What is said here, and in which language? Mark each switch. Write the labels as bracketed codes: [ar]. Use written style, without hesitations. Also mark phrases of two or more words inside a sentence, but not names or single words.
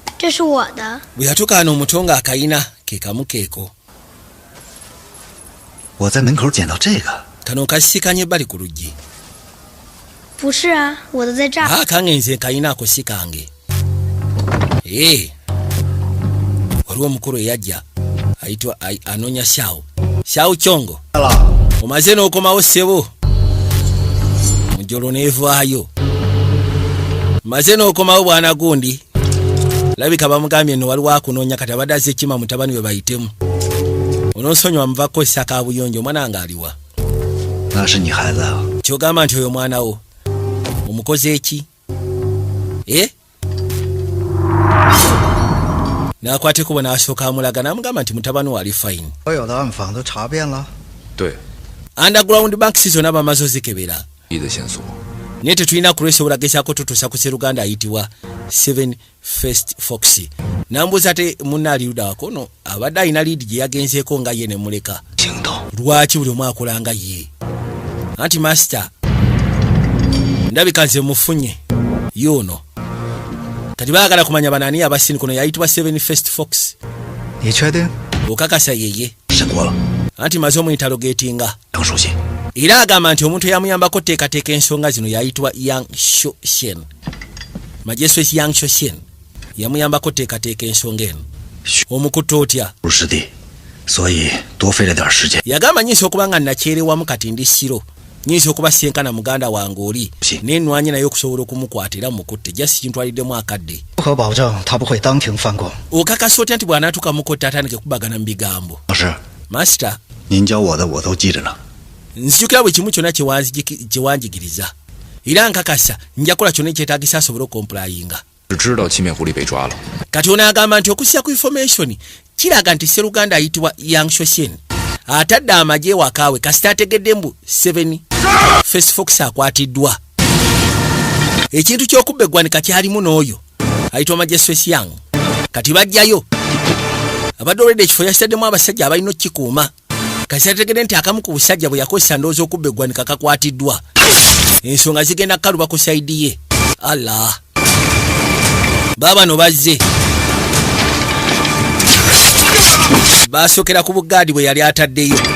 [zh] 是我的。 [lg] bwe yatukaana omuto nga akayina ke kamu keeko [zh] 我在门口捡到这个， [lg] kano nkasisikanye ebbali ku luggi [zh] 不是啊，我的在这儿。 [lg] kange nze kayina ako si kange waliwo omukulu eyajja ayitwa anoonya Xiao Chongo omaze n'okomawo ssebo mujolo neevaayo maze n'okomawo bwana gundi labika bamugambye nno waliwo akunoonya kati abadde azze kima mutabani we bayitemu onoonsonyiwa muvako essaka buyonjo omwana nga aliwa [zh] 那是你孩子啊。 [lg] kyogamba nti oyo mwana wo omukozi eki n'akwateko bwe n'asooka amulaga n'amugamba nti mutabani we ali fine [zh] 所有的暗访都查遍了。对， [en] underground banks [lg] zonna bamaze ozikebera [zh] 一的线索。 [lg] naye tetulina kulwesobola gezaako tutuusa ku seruganda ayitibwa 7 First Fox nambuuza ate munna aliruda wakono abadde alina liidi gye yagenzeeko nga ye ne muleka lwaki buli omu akola nga ye anti master ndabika nze mufunye yono kati baagala kumanya banani abasini kuno yayitibwa 7 First Fox [zh] 你确定？ [lg] okakasa yeye [zh] 审过了， [lg] anti maze omwinterrogatinga [zh] 杨书记， [lg] era agamba nti omuntu eyamuyambako teekateeka ensonga zino yayitibwa Yang Shoshen Majesty Yang Shoshen yamuyambako teekateeka ensonga eno omukutte otya [zh] 不是的，所以多费了点时间。 [lg] yagamba nyinza okuba nga nakyerewamu kati ndi siro nyinza okuba senkana muganda wange oli nenwanye naye okusobola okumukwata era mukutte jasi kintwaliddemu akadde [zh] 不可保证他不会当庭翻供。 [lg] okakasa otya nti bw'anaatuka mukotte atandike kubagana mu bigambo [zh] 老师， [lg] master [zh] 您教我的我都记着呢。 [lg] nzijukira buli kimu kyonna kyewanjigiriza era nkakasa nja kukola kyonna ekyetaagisa asobole okomplayinga [zh] 只知道七面狐狸被抓了， [lg] kati ono agamba nti okussya ku information kiraga nti seruganda ayitibwa Yang Shoshen atadde amagye wakaawe kasita ategedde mbu 7 First Fox akwatiddwa ekintu ky'okubba eggwanika kyalimu n'oyo ayitibwa Majesty Yang kati bajjayo abadde olwedde ekifo yakitaddemu abasajja abalina okukikuuma kasita ategedde nti akamu ku busajja bwe yakozesa ndowooza okubba eggwanika kakwatiddwa ensonga zigenda kukaluba ku sayidi ye allah baabano bazze basookera ku bugaadi bwe yali ataddeyo